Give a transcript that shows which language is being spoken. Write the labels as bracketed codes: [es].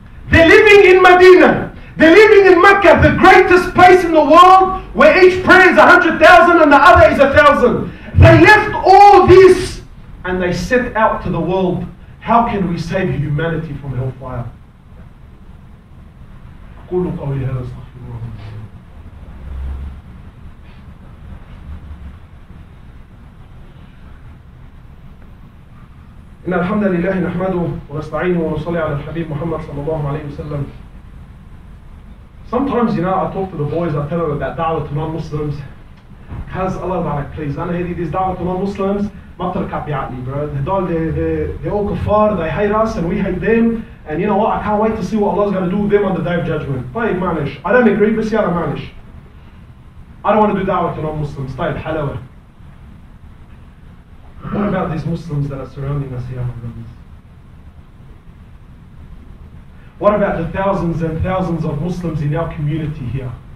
[en] They're living in Medina. They're living in Mecca, the greatest place in the world, where each prayer is 100,000 and the other is 1,000. They left all this and they set out to the world. How can we save humanity from hellfire? [ar] قولوا قولي هذا استغفر الله. إن الحمد لله نحمده ونستعينه ونصلي على الحبيب محمد صلى الله عليه وسلم. [en] Sometimes, I talk to the boys, I tell them about da'wah to non-Muslims. Because Allah Ta'ala, please, I hear these da'wah to non-Muslims, [ar] ما تركب بعقلي, [en] bro. They're all kuffar, they hate us and we hate them. And you know what, I can't wait to see what Allah's going to do with them on the day of judgment. [ar] طيب معلش, [en] I don't agree, [ar] بس يلا معلش. [en] I don't want to do da'wah to non-Muslims. [ar] طيب حلاوة. [en] What about these Muslims that are surrounding us here, my brothers? What about the thousands and thousands of Muslims in our community here?